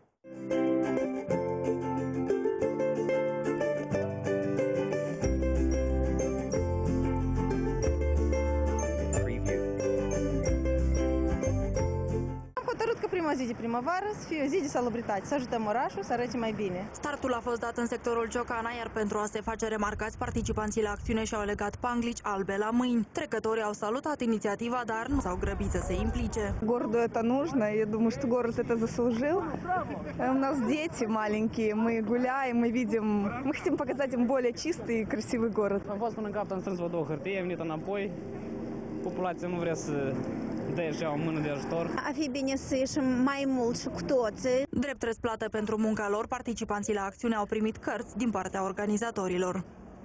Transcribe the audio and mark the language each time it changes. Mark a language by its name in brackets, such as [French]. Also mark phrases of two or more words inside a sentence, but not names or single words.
[Romanian] Prima zi de primăvară să fie o zi de salubritate, să ajutăm orașul să arăte mai bine. Startul a fost dat în sectorul Ciocana, iar pentru a se face remarcați, participanții la acțiune și-au legat panglici albe la mâini. Trecătorii au salutat inițiativa, dar nu s-au grăbit să se implice. [Russian] Городу это нужно, я думаю, что город это заслужил. У нас дети маленькие, мы гуляем, мы видим, мы хотим показать им более чистый и красивый город. [Romanian] Am fost până în capăt, am strâns o două hârtie, am venit înapoi. Populația nu vrea să dea și o mână de ajutor. A fi bine să ieșim mai mult și cu toții. Drept răsplată pentru munca lor, participanții la acțiune au primit cărți din partea organizatorilor.